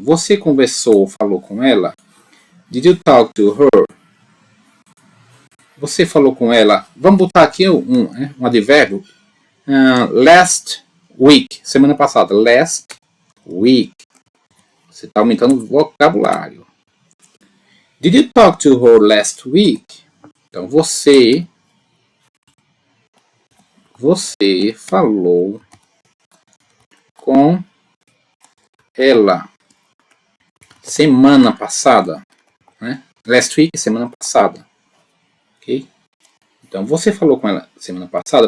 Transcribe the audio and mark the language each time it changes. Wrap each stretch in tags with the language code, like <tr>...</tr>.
<pt>Você conversou, falou com ela?</pt> <en>Did you talk to her?</en> <pt>Você falou com ela. Vamos botar aqui um advérbio.</pt> <en>Last week.</en> <pt>Semana passada.</pt> <en>Last week.</en> <pt>Você está aumentando o vocabulário.</pt> <en>Did you talk to her last week?</en> <pt>Então, você você falou com ela semana passada, né?</pt> <en>Last week,</en> <pt>semana passada, ok? Então, você falou com ela semana passada.</pt>